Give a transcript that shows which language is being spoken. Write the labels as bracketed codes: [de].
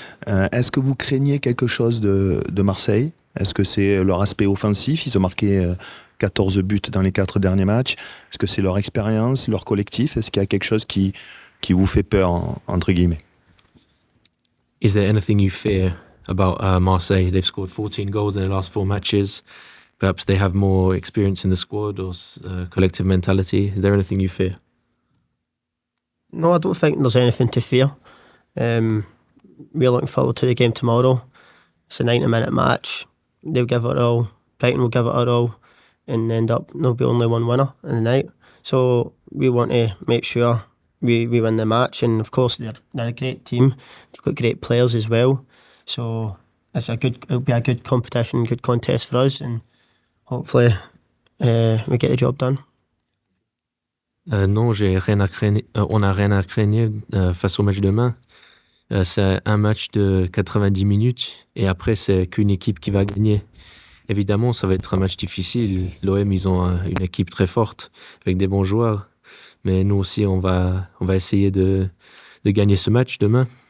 [fr] Est-ce que vous craignez quelque chose de Marseille? Est-ce que c'est leur aspect offensif? Ils ont marqué 14 buts dans les 4 derniers matchs. Est-ce que c'est leur expérience, leur collectif? Est-ce qu'il y a quelque chose qui vous fait peur, entre guillemets? [en] Is there anything you fear about Marseille? They've scored 14 goals in the last 4 matches. Perhaps they have more experience in the squad or collective mentality. Is there anything you fear? No, I don't think there's anything to fear. We're looking forward to the game tomorrow. It's a 90-minute match. They'll give it all. Brighton will give it all, and end up there'll be only one winner in the night. So we want to make sure we win the match, and of course they're a great team. They've got great players as well. So it'll be a good competition, good contest for us, and hopefully we get the job done. [fr] Non, on n'a rien à craindre face au match demain. C'est un match de 90 minutes et après, c'est qu'une équipe qui va gagner. Évidemment, ça va être un match difficile. L'OM, ils ont une équipe très forte avec des bons joueurs. Mais nous aussi, on va essayer de gagner ce match demain.